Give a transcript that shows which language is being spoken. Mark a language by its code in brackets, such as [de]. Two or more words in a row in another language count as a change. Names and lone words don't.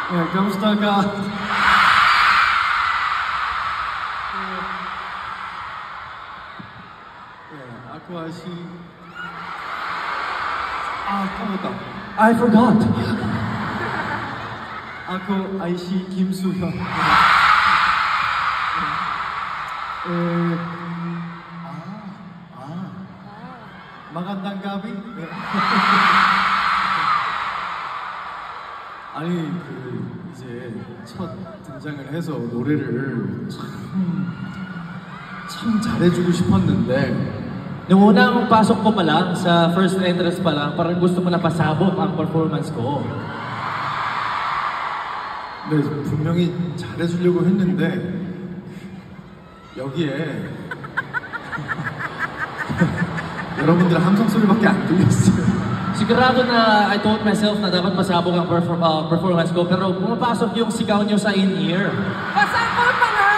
[tl] kamusta ka? Ako ay si... [ko] 까먹었다. [en] I forgot. [tl] Ako ay si Kim Soo-hyun. magandang gabi. [ko] 아니 이제 첫 등장을 해서 노래를 참 잘해주고 싶었는데. [tl] Nung unang pasok ko pa lang, sa [en] first entrance [tl] pa lang, parang gusto mo na pasabog ang performance ko. [ko] 네, 분명히 잘해주려고 했는데 여기에 여러분들 함성 소리밖에 안 들렸어요. [tl] Sigurado na [en] I told myself [tl] na dapat pasabog ang performance ko, pero pumapasok yung sigaw nyo sa in-ear. Pasabog pa